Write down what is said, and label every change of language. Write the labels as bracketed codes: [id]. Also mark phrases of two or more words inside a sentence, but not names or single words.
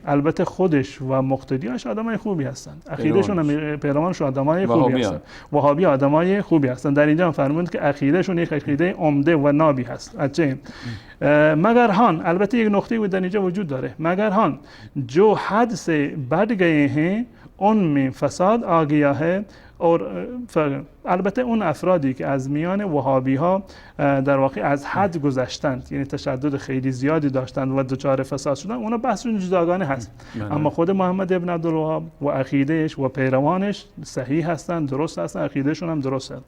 [fa] البته خودش و مقتدیاش آدمای خوبی هستند. عقیدهشون هم پیروانشون آدمای خوبی هستند. وهابی آدمای خوبی هستند. در اینجا فرمود که عقیدهشون یک عقیده عمده و نابی هست. [ur] اچه مگر هان، [fa] البته یک نقطه بود در اینجا وجود داره. [ur] مگر ہاں جو حد سے بڑھ گئے ہیں ان میں فساد آ گیا ہے. [fa] اور البته اون افرادی که از میان وهابی ها در واقع از حد گذشتند، یعنی تشدد خیلی زیادی داشتند و دچار فساد شدن، اونا بحثشون جداگانه هست. اما خود محمد ابن عبدالوهاب و عقیدهش و پیروانش صحیح هستند، درست هستند، عقیدهشون هم درست هست.